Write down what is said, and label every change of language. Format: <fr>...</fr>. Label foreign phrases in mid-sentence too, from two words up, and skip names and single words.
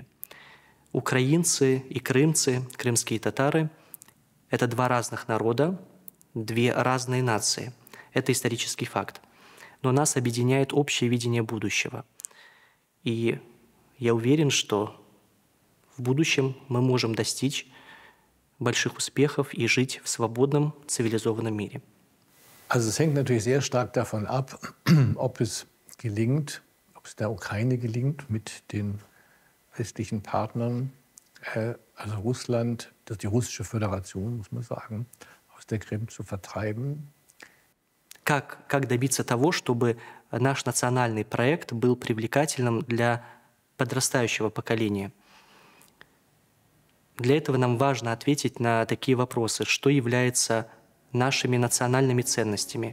<ru>Украинцы и крымцы, крымские татары – это два разных народа, две разные нации. Это исторический факт. Но нас объединяет общее видение будущего. И я уверен, что в будущем мы можем достичь больших успехов и жить в свободном, zivilisованном мире.</ru> <de>Also es hängt natürlich sehr stark davon ab, ob es gelingt, ob es der Ukraine gelingt, mit den westlichen Partnern, also Russland, die russische Föderation, muss man sagen, aus der Krim zu vertreiben.</de> <ru>Как добиться того, чтобы наш национальный проект был привлекательным для подрастающего поколения? Для этого нам важно ответить на такие вопросы. Что является нашими национальными ценностями?</ru>